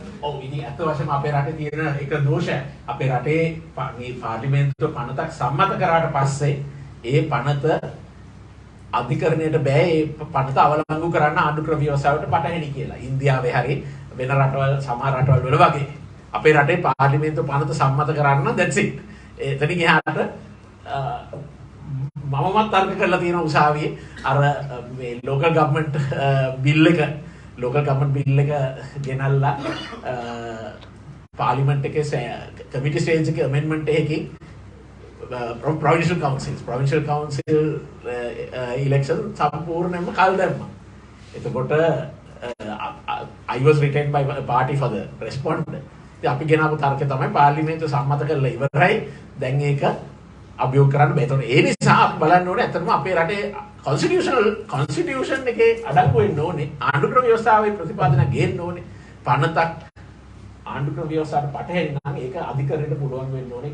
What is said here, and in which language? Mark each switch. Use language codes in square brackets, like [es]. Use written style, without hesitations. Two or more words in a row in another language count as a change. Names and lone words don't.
[si] ඔව් ඉතින් අත වශයෙන්ම අපේ රටේ තියෙන එක දෝෂයක්. අපේ රටේ මේ පාර්ලිමේන්තුව පනතක් සම්මත කරාට පස්සේ ඒ පනත අධිකරණයට බෑ ඒ පනත අවලංගු කරන්න ආණ්ඩුක්‍රම ව්‍යවස්ථාවට පටහැනි කියලා. ඉන්දියාවේ හරි වෙන රටවල් සමහර රටවල් වල වගේ අපේ රටේ පාර්ලිමේන්තුව පනත සම්මත කරන්න [en] that's it. [si] එතනින් එහාට මමමත් තර්ක කරලා තියෙන උසාවියේ අර මේ [en] local government bill [si] එක ගෙනල්ලා පාර්ලිමේන්තු එකේ කමිටි ස්ටේජ් එකේ amendment එකකින් [en] provincial council election [si] සම්පූර්ණයෙන්ම කල් දැම්මා. එතකොට [en] I was retained by a party for the respondent. [si] ඉතින් අපි ගෙනාවු තර්කය තමයි පාර්ලිමේන්තුව සම්මත කරලා ඉවරයි. දැන් ඒක අභියෝග කරන්න බෑ. ඒතකොට ඒ නිසා අපි බලන්න ඕනේ ඇත්තටම අපේ රටේ constitution එකේ අඩංගු වෙන්න ඕනේ. ආණ්ඩුක්‍රම ව්‍යවස්ථාවේ ප්‍රතිපාදන ගේන්න ඕනේ. පනතක් ආණ්ඩුක්‍රම ව්‍යවස්ථාවට පටහැරි නම් ඒක අධිකරණයට පුළුවන් වෙන්න ඕනේ.